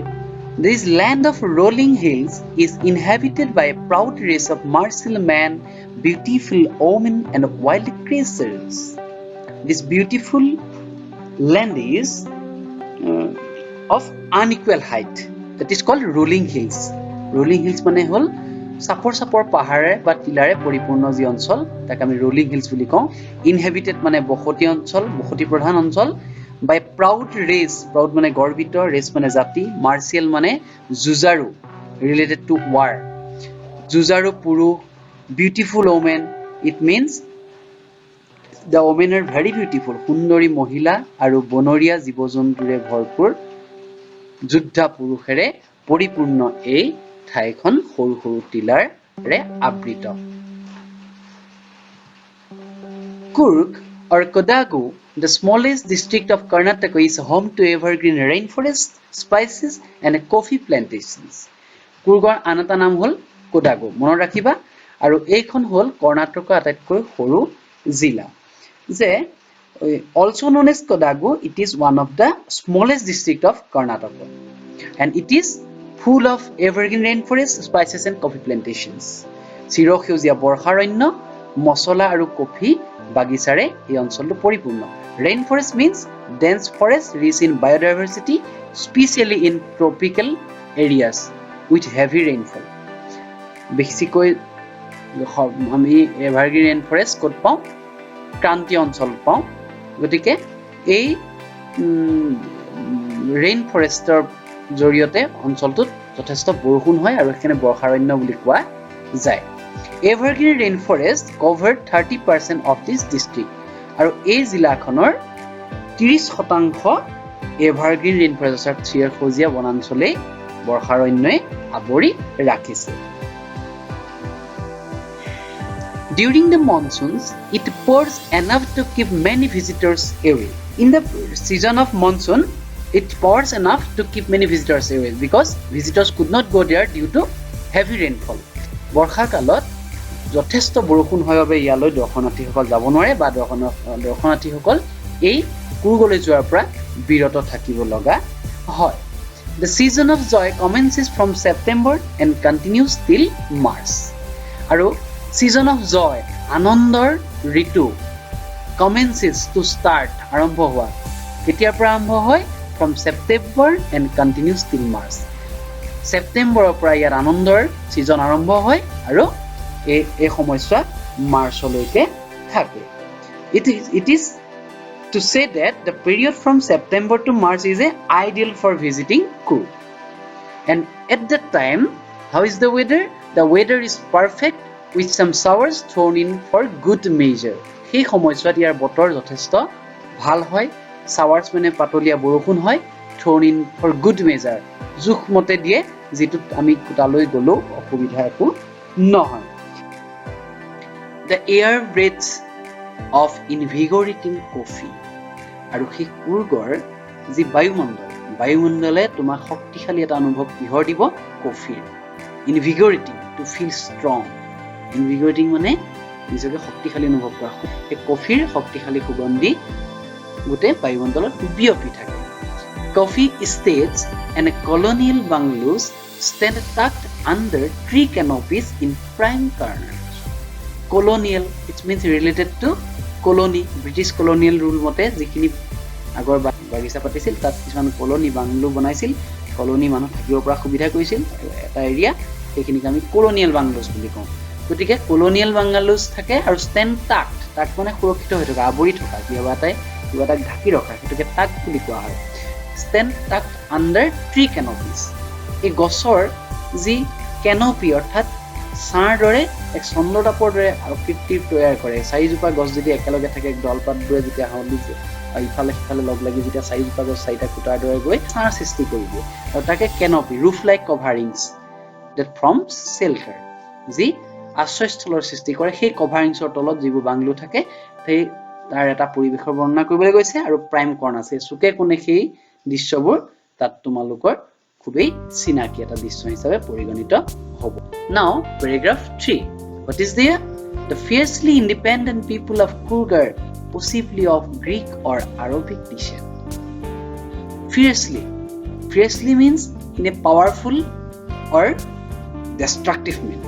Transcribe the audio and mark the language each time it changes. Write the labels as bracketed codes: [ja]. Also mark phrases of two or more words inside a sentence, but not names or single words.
[en] This land of rolling hills is inhabited by a proud race of martial men, beautiful women and wild creatures. This beautiful land is of unequal height. that is called rolling hills. Rolling hills [as] মানে হল চাপৰ পাহাৰে বা টিলাৰে পৰিপূৰ্ণ যি অঞ্চল তাক আমি [en] rolling hills [as] বুলি কওঁ. Inhabited মানে বসতি অঞ্চল, বসতি প্ৰধান অঞ্চল. [en] By proud race, proud [as] মানে গৰ্বিত, race মানে জাতি, martial মানে যুঁজাৰু, [en] related to war. [as] যুঁজাৰু পুৰুষ, [en] beautiful women, it means the women are very beautiful. [as] সুন্দৰী মহিলা আৰু বনৰীয়া জীৱ-জন্তুৰে ভৰপূৰ যোদ্ধা পুৰুষেৰে পৰিপূৰ্ণ এই ঠাইখন সৰু সৰু টিলাৰে আবৃত. [en] Coorg or Kodagu, the smallest district of Karnataka, is home to evergreen rainforest, spices and coffee plantations. [as] Coorgৰ আন এটা নাম হ'ল Kodagu. মনত ৰাখিবা আৰু এইখন হ'ল কৰ্ণাটকৰ আটাইতকৈ সৰু জিলা. [en] যে also known as Kodagu, it is one of the smallest district of Karnataka and it is full of evergreen rainforest, spices and coffee plantations. [as] চিৰসেউজীয়া বৰ্ষাৰণ্য, মছলা আৰু কফি বাগিচাৰে এই অঞ্চলটো পৰিপূৰ্ণ. [en] Rainforest means dense forest rich in biodiversity, especially in tropical areas with heavy rainfall. [as] বেছিকৈ আমি [en] evergreen rainforest [as] ক'ত পাওঁ? ক্ৰান্তীয় অঞ্চল পাওঁ. গতিকে এই [en] rain forest [as] জৰিয়তে অঞ্চলটোত যথেষ্ট বৰষুণ হয় আৰু এখানে বৰ্ষাৰণ্য বুলি কোৱা যায়. [en] Evergreen rainforest covered 30% of this district. [as] আৰু এই জিলাখনৰ 30% [en] evergreen rainforest [as] চিৰসেউজীয়া বনাঞ্চলে বৰ্ষাৰণ্যই আৱৰি ৰাখিছে. [en] During the monsoons, it pours enough to keep many visitors away. In the season of monsoon, it pours enough to keep many visitors away because visitors could not go there due to heavy rainfall. [as] বৰ্ষা কালত যথেষ্ট বৰষুণ হয় বাবে ইয়ালৈ দৰ্শনাৰ্থীসকল যাব নোৱাৰে বা দৰ্শনাৰ্থীসকল এই কুৰ্গলৈ যোৱাৰ পৰা বিৰত থাকিব লগা হয়. [en] The season of joy commences from September and continues till March. আৰু season of joy, [as] আনন্দৰ ঋতু, [en] commences to start, [as] আৰম্ভ হোৱা. কেতিয়াৰ পৰা আৰম্ভ হয়? [en] From September and continues till March. [as] ছেপ্টেম্বৰৰ পৰা ইয়াৰ আনন্দৰ সিজন আৰম্ভ হয় আৰু এই সময়ছোৱা মাৰ্চলৈকে থাকে. [en] It is to say that the period from September to March is ideal for visiting Coorg. And at that time, how is the weather? The weather is perfect with some showers thrown in for good measure. [as] সেই সময়ছোৱাত ইয়াৰ বতৰ যথেষ্ট ভাল হয়. showers মানে পাতলীয়া বৰষুণ হয়. [en] thrown in for good measure. [as] জোখমতে দিয়ে যেটো আমি তালৈ গলো অসুবিধা একো নহয়. [en] The air breaths of invigorating coffee. [as] আৰু সেই কুৰ্গৰ যি বায়ুমণ্ডলে তোমাক শক্তিশালী এটা অনুভৱ কিহৰ দিব? কফিৰ. [en] Invigorating, to feel strong. [as] Invigorating মানে নিজকে শক্তিশালী অনুভৱ কৰা. এই কফিৰ শক্তিশালী সুগন্ধি গোটেই বায়ুমণ্ডলত বিয়পি থাকে. [en] Coffee estates and colonial bungalows stand tucked under tree canopies in prime corners. Colonial, it means related to colony. British colonial rule [as] মতে যিখিনি আগৰ বাগিচা পাতিছিল তাত কিছুমান কলনী বাংলো বনাইছিল. কলনী মানুহ থাকিব পৰা সুবিধা কৰিছিল এটা এৰিয়া, সেইখিনিক আমি [en] colonial bungalows [as] বুলি কওঁ. গতিকে [en] colonial bungalows [as] থাকে আৰু [en] stand tucked, [as] তাক মানে সুৰক্ষিত হৈ থকা, আৱৰি থকা, কিবা এটা ঢাকি ৰখা, সেইটোকে tucked বুলি কোৱা হয়. [en] Stand tucked under tree canopies. [as] এই গছৰ যি canopy অৰ্থাৎ ছাঁৰ দৰে এক চন্দ্ৰতাপৰ দৰে আকৃতি তৈয়াৰ কৰে. চাৰিজোপা গছ যদি একেলগে থাকে, দলপাতবোৰে যেতিয়া হাউলি ইফালে সিফালে লগ লাগি যেতিয়া চাৰিজোপা গছ চাৰিটা খুঁটাৰ দৰে গৈ ছাঁ সৃষ্টি কৰি দিয়ে আৰু তাকে [en] canopy, roof like coverings that forms shelter, [as] যি আশ্ৰয়স্থলৰ সৃষ্টি কৰে. সেই কভাৰিংছৰ তলত যিবোৰ বাংলো থাকে সেই তাৰ এটা পৰিৱেশৰ বৰ্ণনা কৰিবলৈ গৈছে আৰু [en] prime corn [as] আছে. চুকে কোণে সেই দৃশ্যবোৰ তাত তোমালোকৰ খুবেই চিনাকি এটা দৃশ্য হিচাপে পৰিগণিত হ'ব. [en] Now, paragraph 3. What is there? The fiercely independent people of Coorg are possibly of Greek or Arabic descent. Fiercely means in a powerful or destructive manner.